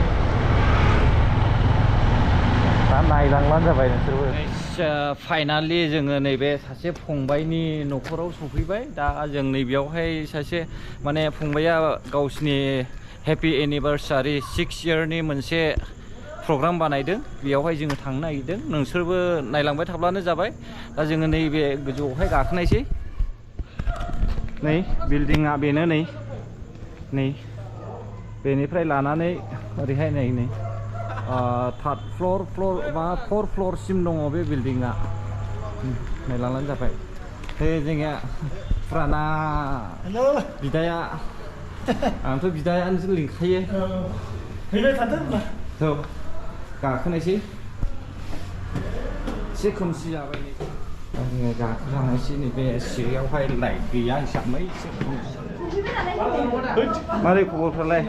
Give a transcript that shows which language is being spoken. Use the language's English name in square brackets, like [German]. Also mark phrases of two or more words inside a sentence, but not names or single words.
[Bodo] दा नायलांब्लानो जाबाय नोंसोरबो फाइनालि जोङो नैबे सासे फंबायनि न'खराव सफैबाय दा जों नैबेयावहाय सासे माने फंबाया गावसिनि [English] happy anniversary [Bodo] 6 yearनि मोनसे प्रग्राम बानायदों बेयावहाय जोङो थांनो नागिरदों नोंसोरबो नायलांबाय थाब्लानो जाबाय दा जोङो नैबे गोजौआवहाय गाखोनायसै नै बिल्डिंआ बेनो नै बेनिफ्राय लानानै ओरैहाय नै [English] 3rd floor [Bodo] बा [English] 4th floor [Bodo] सिम दङ बे बिल्डिंआ नायलांबानो जाबाय बे जोंनिया फुराना बिदाया आंथ' बिदायानोसो लिंखायो फैबाय थादों औ गाखोनायसै एसे खोमसि जाबाय नै जोङो गाखोलांनायसै नैबे सिरियावहाय लाइट गैया हिसाबै एसे मारै खबरफ्रालाय